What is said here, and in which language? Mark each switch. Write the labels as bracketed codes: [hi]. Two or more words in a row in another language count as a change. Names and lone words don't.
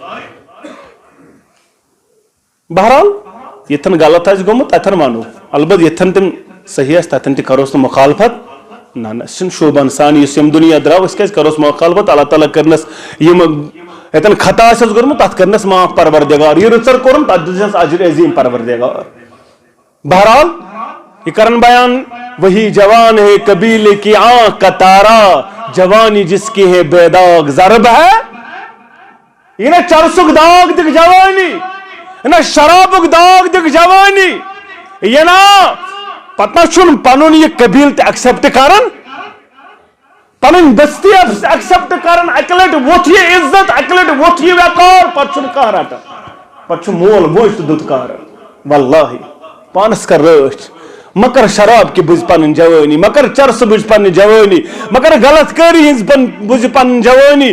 [ks] بہرحال یتھن غلط آسہِ گوٚمُت تتھن ونو البتہ یتھن تِم صحیح آسہِ تتھن تہِ کروس نہٕ مخالفت. نہ نہ أسۍ چھِنہٕ شوٗبان سان یُس ییٚمہِ دُنیا درٛاو أسۍ کیازِ کروس مخالفت. اللہ تعالیٰ کٔرنس یِم یتن خطا آسٮ۪س کوٚرمُت تتھ کٔرنس معاف پروردگار یہِ رٕژر کوٚرُن تتھ دِژنس اجر عظیٖم پروردگار. بہرحال یہ کرن بیان [ur] وہی جوان ہے قبیلے کی آنکھ کا تارا جوانی جس کی ہے بے داغ ضرب ہے. [ks] یہ نہ چرسک داغ دکھ جوانی نہ شرابک داغ دکھ جوانی. یہ نا پتہ چھن پنن یہ قبیل تہ ایکسپٹ کرن پنن دستی ایکسپٹ کرن. اکہ لٹہ ووتھ یہ عزت اکہ لٹہ ووتھ یہ وقار پتہ چھن کانٛہہ رٹان پتہ چھُ مول موج تہ دُتکار. واللہ پانس کر رٲچھ مکر شراب کی بُزِ پنن جوانی مکر چرس بُزِ پنن جوانی مکر غلط کٲری ہنز بُزِ پنن جوانی.